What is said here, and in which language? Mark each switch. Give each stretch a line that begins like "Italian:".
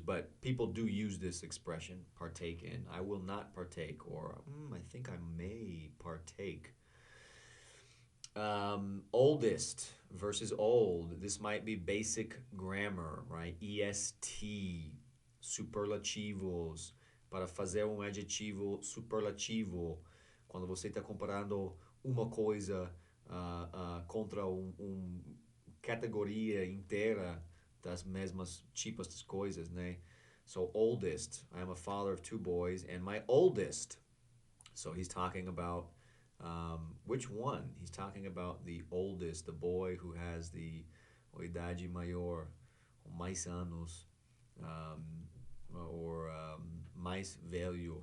English: But people do use this expression, partake in. I will not partake, or I think I may partake. Oldest versus old. This might be basic grammar, right?
Portuguese: EST, superlativos. Para fazer adjetivo superlativo, quando você está comparando uma coisa contra categoria inteira das mesmas tipos de coisas, né?
English: So oldest, I am a father of two boys, and my oldest. So he's talking about which one? He's talking about the oldest, the boy who has the
Portuguese: idade maior, mais anos,
English: or
Portuguese: mais velho.